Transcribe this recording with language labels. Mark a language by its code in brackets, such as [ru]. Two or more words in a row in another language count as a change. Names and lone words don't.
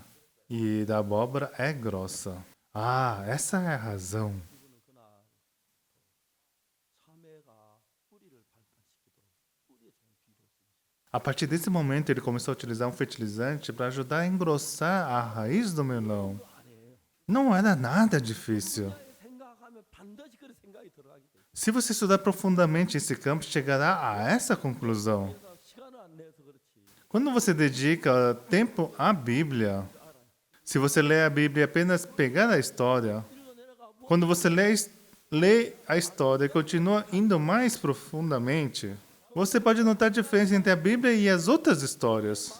[pt] E da abóbora é grossa. Ah, essa é a razão. A partir desse momento, ele começou a utilizar um fertilizante para ajudar a engrossar a raiz do melão. Não era nada difícil. [ko] 생각하면 반드시 그런 생각이 들어가게 돼. [pt] Se você estudar profundamente esse campo, chegará a essa conclusão. [ko] 그래서 시간을 안 내서 그렇지. [pt] Quando você dedica tempo à Bíblia, se você lê a Bíblia e apenas pegar a história, quando você lê a história e continua indo mais profundamente, você pode notar a diferença entre a Bíblia e as outras histórias.